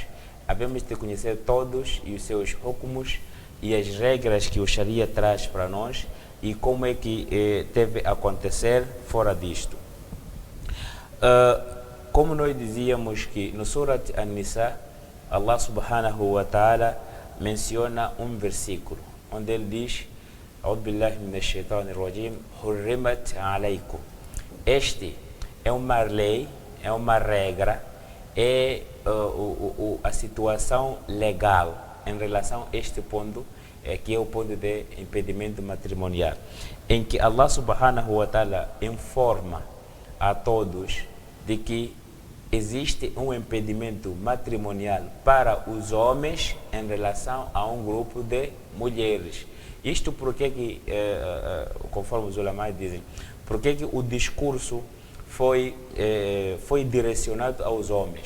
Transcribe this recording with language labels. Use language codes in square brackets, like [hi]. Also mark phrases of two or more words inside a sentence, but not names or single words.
[pt] Havemos de conhecer todos e os seus hukumos e as regras que o Sharia traz para nós e como é que deve acontecer fora disto. Como nós dizíamos que no Surat An-Nisa, [ar] الله سبحانه وتعالى [pt] menciona um versículo onde ele diz: [ar] أعوذ بالله من الشيطان الرجيم، حرمت عليكم. [pt] Este é uma lei, é uma regra, é a situação legal em relação a este ponto, que é o ponto de impedimento matrimonial, em que [ar] الله سبحانه وتعالى [pt] informa a todos de que existe um impedimento matrimonial para os homens em relação a um grupo de mulheres. Isto porque que, conforme os ulamais dizem, porque que o discurso foi direcionado aos homens?